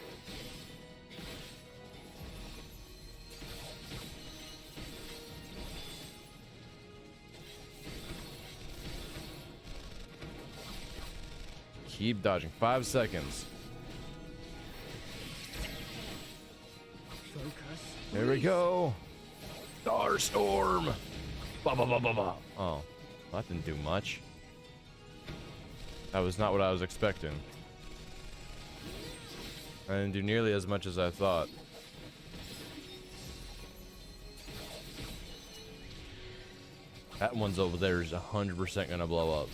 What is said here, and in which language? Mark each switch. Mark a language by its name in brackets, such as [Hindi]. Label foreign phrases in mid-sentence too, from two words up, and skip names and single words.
[English] Keep dodging. 5 seconds. There we go. Starstorm. Ba ba ba ba ba. Oh, that didn't do much. That was not what I was expecting. I didn't do nearly as much as I thought. That one's over there is 100% gonna blow up.